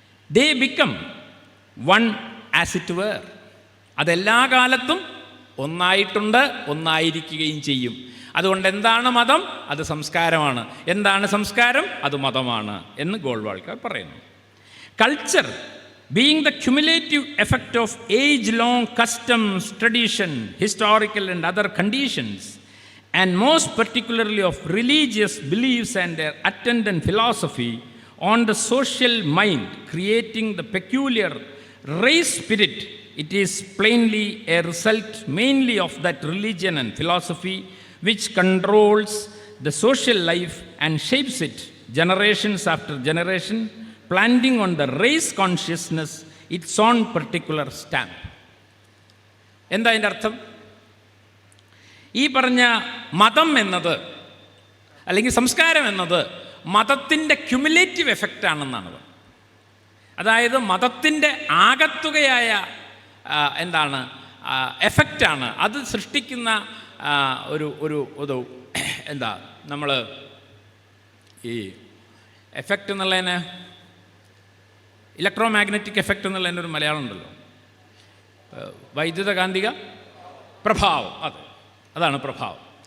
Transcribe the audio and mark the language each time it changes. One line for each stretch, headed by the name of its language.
English: They become one as it were.
Malayalam: അതെല്ലാ കാലത്തും ഒന്നായിട്ടുണ്ട്, ഒന്നായിരിക്കുകയും ചെയ്യും. അതുകൊണ്ട് എന്താണ് മതം? അത് സംസ്കാരമാണ്. എന്താണ് സംസ്കാരം? അത് മതമാണ് എന്ന് ഗോൾവാൾക്കർ പറയുന്നു.
English: Culture being the cumulative effect of age-long customs, tradition, historical and other conditions, and most particularly of religious beliefs and their attendant philosophy on the social mind, creating the peculiar race spirit. It is plainly a result mainly of that religion and philosophy which controls the social life and shapes it generations after generation, planting on the race consciousness its own particular stamp.
Malayalam: എന്താ അതിൻ്റെ അർത്ഥം? ഈ പറഞ്ഞ മതം എന്നത് അല്ലെങ്കിൽ സംസ്കാരം എന്നത് മതത്തിൻ്റെ ക്യുമുലേറ്റീവ് എഫക്റ്റ് ആണെന്നാണ്. അതായത് മതത്തിൻ്റെ ആകത്തുകയായ എന്താണ് എഫക്റ്റാണ് അത് സൃഷ്ടിക്കുന്ന ഒരു എന്താ നമ്മൾ ഈ എഫക്റ്റ് എന്നുള്ളതിന് ഇലക്ട്രോ മാഗ്നറ്റിക് എഫക്റ്റ് എന്നുള്ളതിൻ്റെ ഒരു മലയാളം ഉണ്ടല്ലോ, വൈദ്യുതകാന്തിക പ്രഭാവം. അതാണ് പ്രഭാവം.